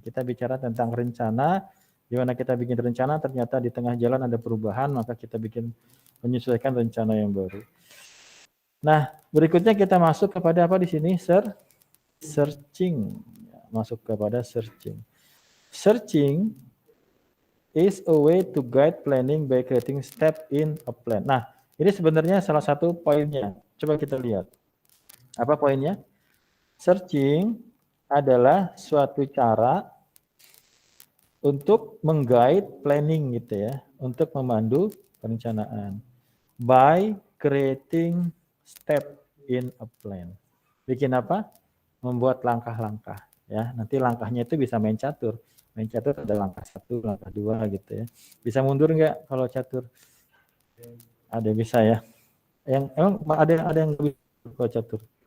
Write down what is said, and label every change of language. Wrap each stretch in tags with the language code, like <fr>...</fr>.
<id>Kita bicara tentang rencana, di mana kita bikin rencana, ternyata di tengah jalan ada perubahan, maka kita bikin menyesuaikan rencana yang baru. Nah, berikutnya kita masuk kepada apa di sini? Searching. Masuk kepada searching.</id> <en>Searching is a way to guide planning by creating step in a plan.</en> <id>Nah, ini sebenarnya salah satu poinnya. Coba kita lihat. Apa poinnya? Searching adalah suatu cara untuk mengguide planning gitu ya, untuk memandu perencanaan.</id> <en>By creating step in a plan.</en> <id>Bikin apa? Membuat langkah-langkah ya. Nanti langkahnya itu bisa main catur. Main catur ada langkah 1, langkah 2 gitu ya. Bisa mundur enggak kalau catur? Ada bisa ya. Yang emang ada yang lebih kalau catur.</id>